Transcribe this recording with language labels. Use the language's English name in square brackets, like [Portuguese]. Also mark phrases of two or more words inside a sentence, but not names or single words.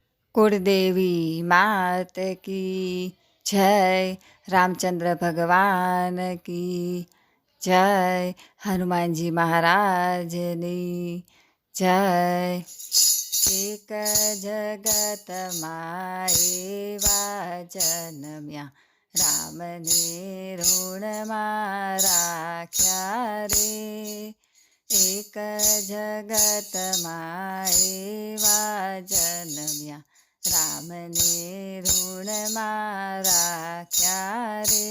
[Hindi] कुलदेवी मात की जय, रामचंद्र भगवान की जय, हनुमान जी महाराज [Gujarati] ની જય। એક જગતમાં એવા જન્મ્યા, રામને ઋણમાં રાખ્યા રે। એક જગતમાં એવા જન્મ્યા, રામને ઋણમાં રાખ્યા રે।